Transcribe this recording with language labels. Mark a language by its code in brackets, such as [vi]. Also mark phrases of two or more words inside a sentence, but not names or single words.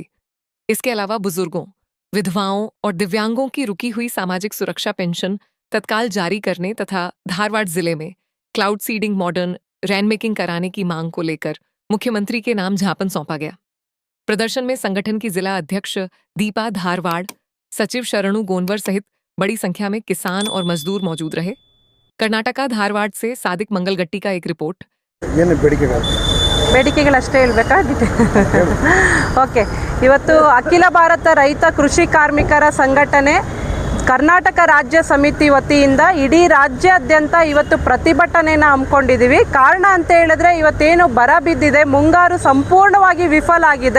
[hi] इसके अलावा बुजुर्गों, विधवाओं और दिव्यांगों की रुकी हुई सामाजिक सुरक्षा पेंशन तत्काल जारी करने तथा धारवाड़ जिले में [en] cloud seeding modern rainmaking [hi] कराने की मांग को लेकर मुख्यमंत्री के नाम ज्ञापन सौंपा गया। प्रदर्शन में संगठन की जिला अध्यक्ष दीपा धारवाड़, सचिव शरणु गोनवर सहित बड़ी संख्या में किसान और मजदूर मौजूद रहे। कर्नाटका धारवाड़ से सादिक मंगलगट्टी का एक रिपोर्ट। [kn] ಬೇಡಿಕೆಗಳಷ್ಟೇ ಹೇಳಬೇಕಾ? ಓಕೆ, ಇವತ್ತು ಅಖಿಲ ಭಾರತ ರೈತ ಕೃಷಿ ಕಾರ್ಮಿಕರ ಸಂಘಟನೆ ಕರ್ನಾಟಕ ರಾಜ್ಯ ಸಮಿತಿ ವತಿಯಿಂದ ಇಡೀ ರಾಜ್ಯಾದ್ಯಂತ ಇವತ್ತು ಪ್ರತಿಭಟನೆಯನ್ನು ಹಮ್ಮಿಕೊಂಡಿದ್ದೀವಿ. ಕಾರಣ ಅಂತ ಹೇಳಿದ್ರೆ ಇವತ್ತೇನು ಬರ ಬಿದ್ದಿದೆ, ಮುಂಗಾರು ಸಂಪೂರ್ಣವಾಗಿ ವಿಫಲ ಆಗಿದೆ.